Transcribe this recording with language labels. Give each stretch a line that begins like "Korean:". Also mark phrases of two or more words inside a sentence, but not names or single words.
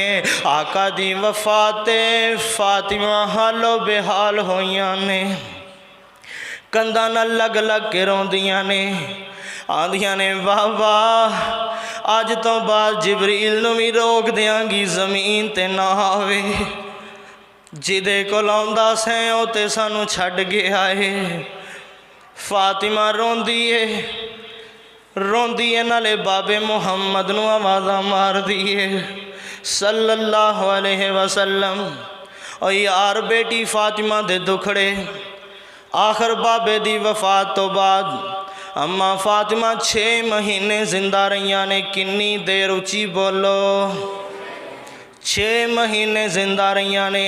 Punjabi: آقا دی وفات تے فاطمہ حالوں بے حال ہوئیاں نے، کندھاں نال لگ لگ کے روندیاں نے، آندیاں نے واہ واہ اج توں بعد جبریل نوں بھی روک دینگی زمین تے نہ آوے. جہدے کول آؤندا سیں او تے سانوں چھڈ گیا ہے. فاطمہ روندی ہے نالے بابے محمد نوں آوازاں ماردی ہے
Arabic: صلى الله عليه وسلم.
Punjabi: اور یار بیٹی فاطمہ دے دکھڑے آخر بابے دی وفات توں بعد اماں فاطمہ 6 مہینے زندہ رہیاں نے. کنی دیر اچی بولو، 6 مہینے زندہ رہیاں نے.